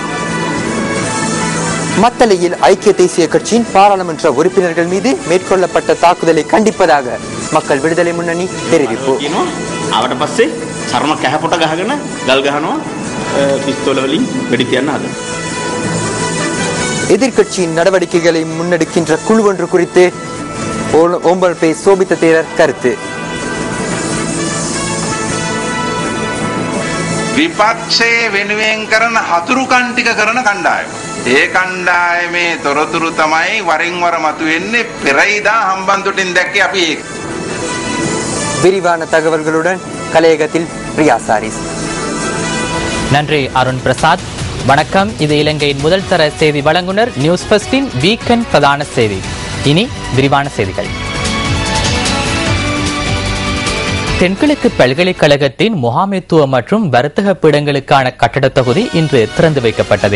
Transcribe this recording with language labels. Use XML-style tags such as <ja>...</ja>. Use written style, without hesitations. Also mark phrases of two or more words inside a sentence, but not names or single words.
<ta>மத்தளையில் ஐக்கிய தேசிய கட்சியின் பாராளுமன்ற உறுப்பினர்கள் மீது மேற்கொள்ளப்பட்ட தாக்குதலை கண்டிப்பதாக மக்கள் விடுதலை முன்னணி தெரிவிப்பு. எதிர்கட்சியின் நடவடிக்கைகளை முன்னெடுக்கின்ற குழு ஒன்று குறித்து ஓம்பல் பே சோபித்த தேரர் கருத்து.</ta> <si>විපක්ෂයේ වෙනුවෙන් කරන හතුරුකම් ටික කරන කණ්ඩායම. ඒ කණ්ඩායමේ තොරතුරු තමයි වරින් වර මතුවෙන්නේ. පෙරයිදා හම්බන්තොටින් දැක්කේ අපි ඒක.</si> <ta>விரிவான தகவல்களுடன் கலையகத்தில் பிரியா சாரிஸ். நன்றி அருண் பிரசாத். வணக்கம். இது இலங்கையின் முதல் தர செய்தி வழங்குனர் நியூஸ் ஃபர்ஸ்டின் வீக்கெண்ட் பிரதான செய்தி. இனி விரிவான செய்திகள். தென்கிழக்கு பல்கலைக்கழகத்தின் முகாமைத்துவ மற்றும் வர்த்தக பீடங்களுக்கான கட்டட தொகுதி இன்று திறந்து வைக்கப்பட்டது.</ta>